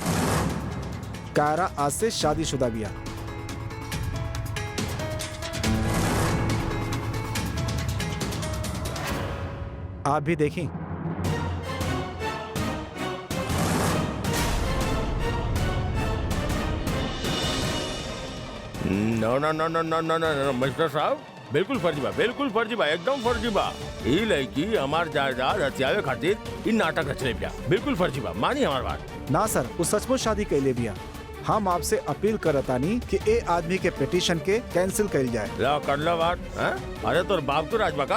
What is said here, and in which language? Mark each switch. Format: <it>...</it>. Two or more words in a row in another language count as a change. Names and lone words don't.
<bho>कायरा आज से शादीशुदा बिया। आप भी देखी।</bho> <en>no no no no no no no mister</en> <bho>साहब, बिल्कुल फर्जी बा, बिल्कुल फर्जी बा, एकदम फर्जी बा। ई लड़की हमार जायदाद हथियावे खातिर इ नाटक रचले बिया। बिल्कुल फर्जी बा, मानी हमार बात। ना सर, वो सचमुच शादी कैले बिया। हम आपसे अपील करतानी कि ए आदमी के पिटीशन के कैंसिल कैल जाए। ला कर लो बात। हैं? अरे तोर बाप तो राजबा का।</bho>